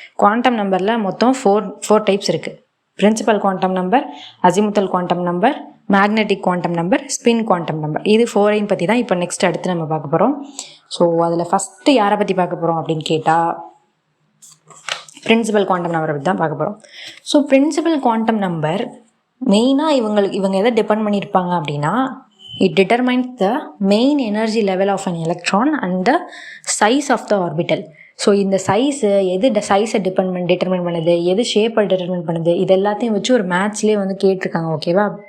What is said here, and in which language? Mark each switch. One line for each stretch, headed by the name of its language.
Tamil: Quantum நம்பரில் மொத்தம் four types இருக்குது. Principal quantum number, azimuthal quantum number, magnetic quantum number, spin quantum number. இது 4ஐயும் பற்றி தான் இப்போ நெக்ஸ்ட் அடுத்து நம்ம பார்க்க போகிறோம். ஸோ அதில் ஃபஸ்ட்டு யாரை பற்றி பார்க்க போகிறோம் அப்படின்னு கேட்டால் பிரின்சிபல் குவாண்டம் நம்பரை பற்றி தான் பார்க்க போகிறோம். ஸோ பிரின்சிபல் குவாண்டம் நம்பர் மெயினாக இவங்க எதை டிபெண்ட் பண்ணியிருப்பாங்க அப்படின்னா,
English: it determines the main energy level of an electron and the size of the orbital.
Tamil: So இந்த சைஸு எது சைஸை டிட்டர்மின் பண்ணுது, எது ஷேப்பை டிட்டர்மின் பண்ணுது, இது எல்லாத்தையும் வச்சு ஒரு மேட்ச்லேயே வந்து கேட்டிருக்காங்க. ஓகேவா?